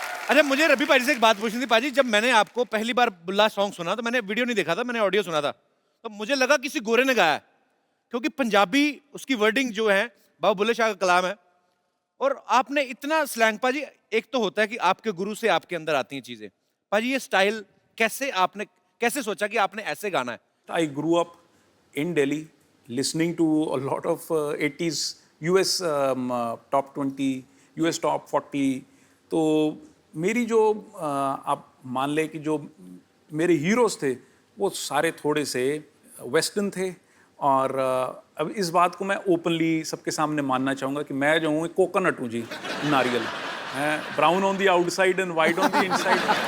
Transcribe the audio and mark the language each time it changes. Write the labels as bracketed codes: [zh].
[hi] अच्छा मुझे रबी पाजी से एक बात पूछनी थी पाजी, जब मैंने आपको पहली बार बुल्ला सॉन्ग सुना तो मैंने वीडियो नहीं देखा था, मैंने ऑडियो सुना था, तो मुझे लगा किसी गोरे ने गाया है, क्योंकि पंजाबी उसकी वर्डिंग जो है बाबा बुल्ले शाह का कलाम है, और आपने इतना स्लैंग पाजी, एक तो होता है कि आपके गुरु से आपके अंदर आती हैं चीजें, पाजी ये स्टाइल कैसे सोचा कि आपने ऐसे गाना है? [en] I grew up in Delhi listening to a lot of 80s US top 20, US top 40. [hi] तो मेरी जो आप मान ले कि जो मेरे हीरोज थे वो सारे थोड़े से वेस्टर्न थे, और अब इस बात को मैं ओपनली सबके सामने मानना चाहूँगा कि मैं जो हूँ कोकोनट हूँ जी, नारियल, [en] Brown on the outside and white on the inside.